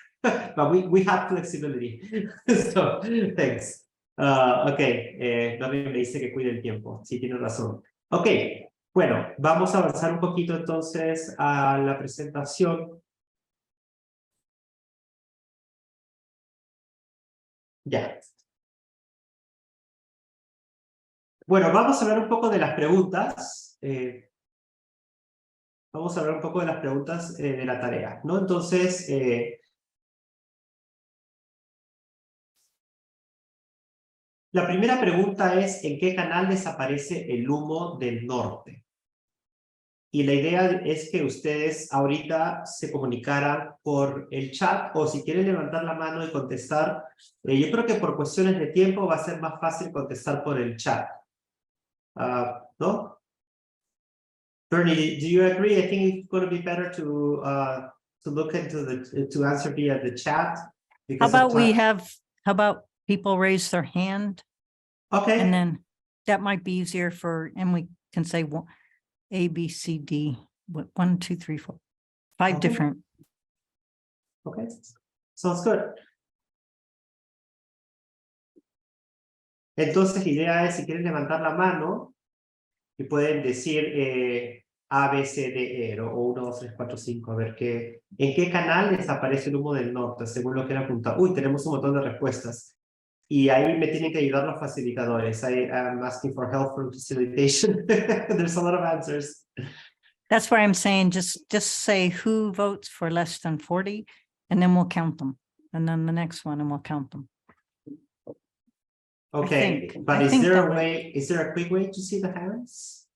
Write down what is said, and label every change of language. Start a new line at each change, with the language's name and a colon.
English: But we have flexibility. So, thanks.
Spanish: Ok, Bernie me dice que cuide el tiempo. Sí, tiene razón. Ok, bueno, vamos a avanzar un poquito entonces a la presentación. Ya. Bueno, vamos a ver un poco de las preguntas. Vamos a hablar un poco de las preguntas de la tarea, ¿no? Entonces, la primera pregunta es, ¿en qué canal desaparece el humo del norte? Y la idea es que ustedes ahorita se comunicaran por el chat, o si quieren levantar la mano y contestar, yo creo que por cuestiones de tiempo va a ser más fácil contestar por el chat. ¿No?
English: Bernie, do you agree? I think it's going to be better to look into to answer via the chat. How about time. how about people raise their hand? Okay. And then that might be easier and we can say A, B, C, D, 1, 2, 3, 4, 5 Okay. different. Okay, sounds good.
Spanish: Entonces, la idea es, si quieren levantar la mano, y pueden decir A, B, C, D, E, o 1, 2, 3, 4, 5, a ver en qué canal les aparece el humo del norte, según lo que han apuntado. Uy, tenemos un montón de respuestas. Y ahí me tienen que ayudar los facilitadores.
English: I'm asking for help from facilitation. There's a lot of answers. That's why I'm saying just say who votes for less than 40, and then we'll count them. And then the next one, and we'll count them. Okay, but is there a quick way to see the hands?